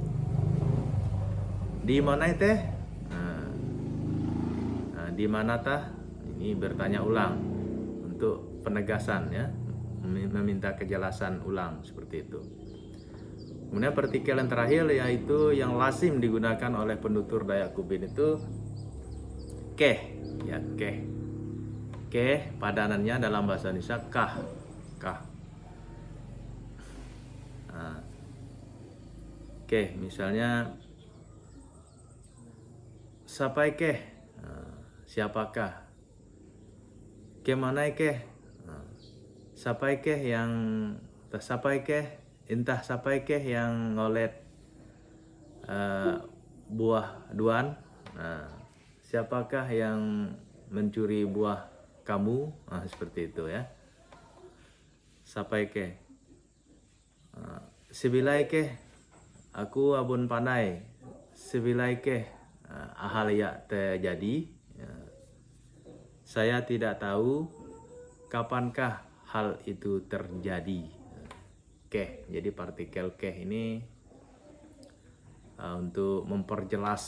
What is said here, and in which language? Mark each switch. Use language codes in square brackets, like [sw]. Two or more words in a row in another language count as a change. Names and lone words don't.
[id] Di mana teh? Di mana tah? Ini bertanya ulang untuk penegasan, ya, meminta kejelasan ulang seperti itu. Kemudian partikel yang terakhir yaitu yang lazim digunakan oleh penutur Dayak Kubin itu keh, ya keh. Keh padanannya dalam bahasa Indonesia kah, kah. Keh misalnya [xdy] sapai keh, [id] siapakah? Kemana keh? [xdy] Sapai keh yang tersapai keh? Entah sapai keh yang ngolet buah duan? [id] Siapakah yang mencuri buah kamu? Seperti itu ya. [xdy] Sapai keh. Sebilai keh aku abun pandai. Sebilai keh [id] hal yang terjadi. Saya tidak tahu kapankah hal itu terjadi. Keh, jadi partikel keh ini untuk memperjelas.